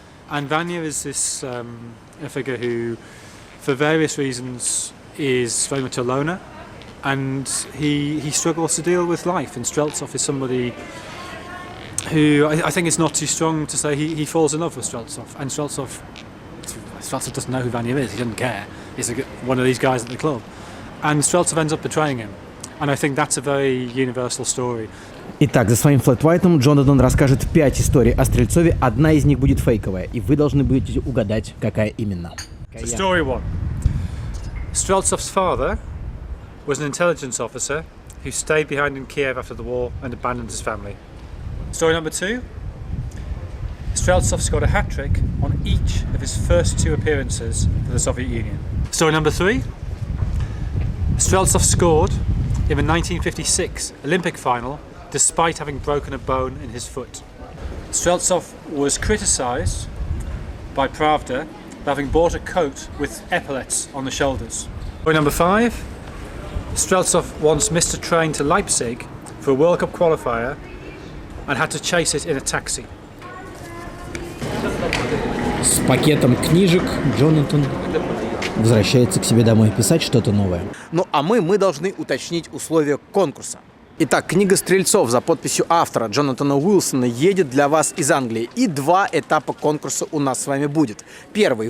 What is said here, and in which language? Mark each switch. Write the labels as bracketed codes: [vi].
[en] And Vanya is this a figure who, for various reasons, is very much a loner, and he struggles to deal with life. And Streltsov is somebody who I think it's not too strong to say he falls in love with Streltsov, and Streltsov doesn't know who Vanya is, he doesn't care, he's one of these guys at the club, and Streltsov ends up betraying him, and I think that's a very universal story. [ru] Итак, за своим флэт-вайтом Джонатан расскажет 5 историй о Стрельцове, одна из них будет фейковая, и вы должны будете угадать, какая именно. [en] So story 1. Streltsov's father was an intelligence officer who stayed behind in Kiev after the war and abandoned his family. Story number 2. Sтрельцов scored a hat-trick on each of his first 2 appearances for the Soviet Union. Story number 3. Streltsov scored in the 1956 Olympic final despite having broken a bone in his foot. Streltsov was criticised by Pravda for having bought a coat with epaulets on the shoulders. Story number 5. Streltsov once missed a train to Leipzig for a World Cup qualifier and had to chase it in a taxi. [ru] С пакетом книжек Джонатан возвращается к себе домой писать что-то новое. Ну а мы должны уточнить условия конкурса. Итак, книга «Стрельцов» за подписью автора Джонатана Уилсона едет для вас из Англии. И 2 этапа конкурса у нас с вами будет. Первый.